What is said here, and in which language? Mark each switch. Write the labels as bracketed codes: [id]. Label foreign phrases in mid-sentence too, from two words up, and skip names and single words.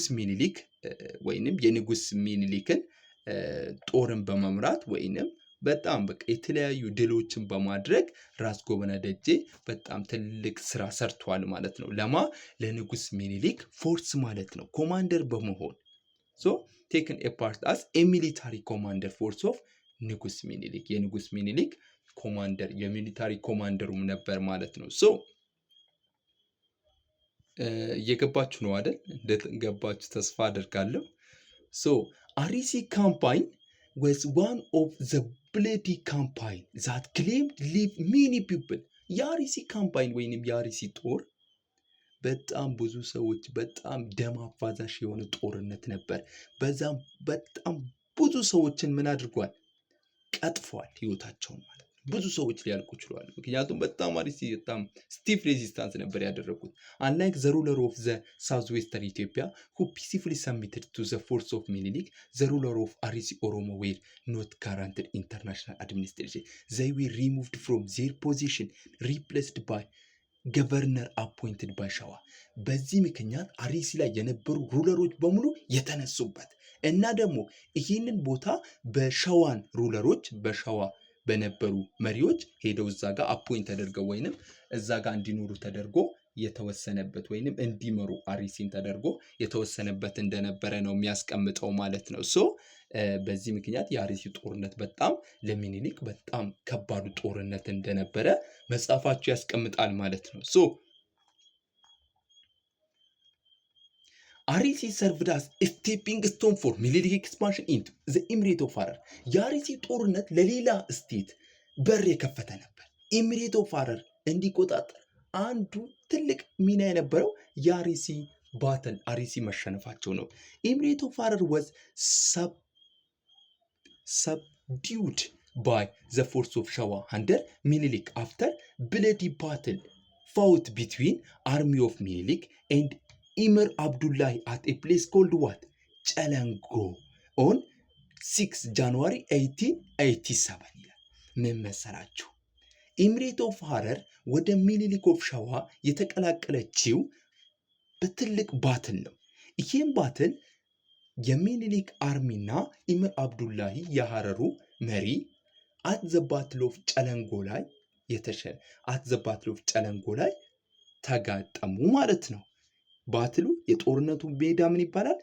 [am] ሚኒሊክ ወይንም የንጉስ ሚኒሊክን ጦርን በመምራት ወይንም በጣም በቃ የተለያዩ ድሎችን በማድረግ ራስ ጎበና ደጄ በጣም ትልቅ ስራ ሰርቷል ማለት ነው። ለንጉስ ሚኒሊክ ፎርስ ማለት ነው ኮማንደር በመሆን [en] so taken a part as a military commander force of [am] ንጉስ ሚኒሊክ የንጉስ ሚኒሊክ ኮማንደር የሚሊታሪ ኮማንደሩም ነበር ማለት ነው። ሶ እየገባችሁ ነው አይደል? እንደገባችሁ ተስፋ አደርጋለሁ። ሶ አርሲ ካምፓይን [en] was one of the bloody campaign that claimed live many people [am] የአርሲ ካምፓይን ወይንም የአርሲ ጦር በጣም ብዙ ሰዎች በጣም ደም አፋሳሽ የሆነ ጦርነት ነበር። በዛም በጣም ብዙ ሰዎችን ምን አድርጓል? ቀጥፏል ህይወታቸውን ማለት ነው። ብዙ ሰዎች ሊያልቁ ችሏል። ምክንያቱም በጣም አርሲ በጣም ስቲፍ ሬዚስታንስ ነበር ያደረጉት። [en] unlike the ruler of the southwestern Ethiopia who peacefully submitted to the force of Menelik, the ruler of Arisi Oromo were not granted international administration. They were removed from their position, replaced by governor appointed by Shewa። [am] በዚህ ምክንያት አርሲ ላይ የነበሩ ሩለሮች በሙሉ የተነሱበት እና ደግሞ ይህንን ቦታ በሸዋን ሩለሮች በሸዋ በነበሩ መሪዎች ሄደው እዛ ጋር አፖይንት ተደርገው ወይንም እዛ ጋር እንዲኖሩ ተደርጎ የተወሰነበት ወይንም እንዲመሩ አርሲን ተደርጎ የተወሰነበት እንደነበረ ነው የሚያስቀምጠው ማለት ነው። ሶ በዚህ ምክንያት የአርሲ ጦርነት በጣም ለሚኒሊክ በጣም ከባዱ ጦርነት እንደነበረ መጽሐፋቸው ያስቀምጣል ማለት ነው። ሶ አርሲ [en] served as a stepping stone for Minilik expansion into the Emirate of Harar [am] የአርሲ ጦርነት ለሌላ ስቴት በር የከፈተ ነበር። ኢሚሬት ኦፍ ሀረር እንዲቆጣጠር አንዱ ትልቅ ሚና የነበረው የአርሲ ባተል አርሲ መሸነፋቸው ነው። ኢሚሬት ኦፍ ሀረር was [en] subdued by the force of Shawa under Minilik after bloody battle fought between army of Minilik and Emir Abdullah at a place called what? Chalango on 6 January 1887 [am] ይላል። ምን መሰላችሁ? ኢሚሬት ኦፍ ሀረር ወደ ሚኒሊክ ኦፍ ሸዋ የተቀላቀለችው በትልቅ ባትል ነው። ይህም ባትል የሚኒሊክ አርሚና ኢምር አብዱላሂ የሀረሩ መሪ [en] at the battle of [am] ጨለንጎ ላይ ተጋጠሙ ማለት ነው። ባትሉ የጦርነቱ ሜዳ ምን ይባላል?